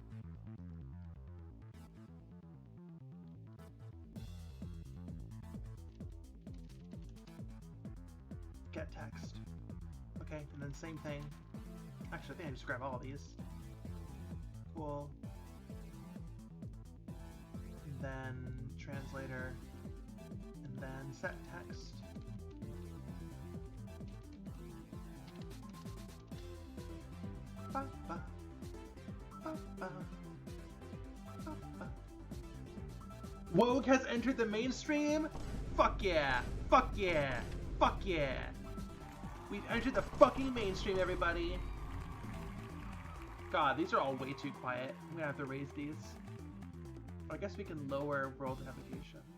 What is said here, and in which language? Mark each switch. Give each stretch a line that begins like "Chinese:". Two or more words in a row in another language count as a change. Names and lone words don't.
English: Get text. Okay, and then same thing. Actually, I think I just grab all of these. Cool. And then translator. And then set text. Ba, ba. Ba, ba. Ba, ba. Wogue has entered the mainstream? Fuck yeah! Fuck yeah! Fuck yeah! We've entered the fucking mainstream, everybody! God, these are all way too quiet. I'm gonna have to raise these. I guess we can lower world navigation.